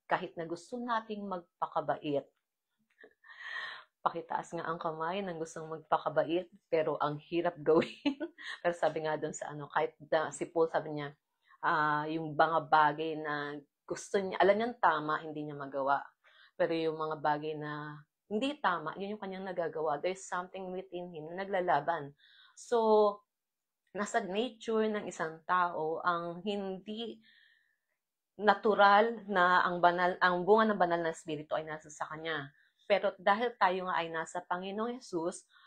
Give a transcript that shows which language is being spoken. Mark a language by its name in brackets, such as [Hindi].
[Filipino] Kahit na gusto nating magpakabait. Pakitaas nga ang kamay ng gustong magpakabait, pero ang hirap gawin. Pero sabi nga doon sa kahit si Paul sabi niya, yung mga bagay na gusto niya, alam niyang tama, hindi niya magawa. Pero yung mga bagay na hindi tama, yun yung kanyang nagagawa. [English] There's something within him [Filipino] na naglalaban. So, nasa nature ng isang tao ang hindi natural na ang bunga ng banal na espiritu ay nasa sa kanya. Pero dahil tayo nga ay nasa Panginoong Yesus,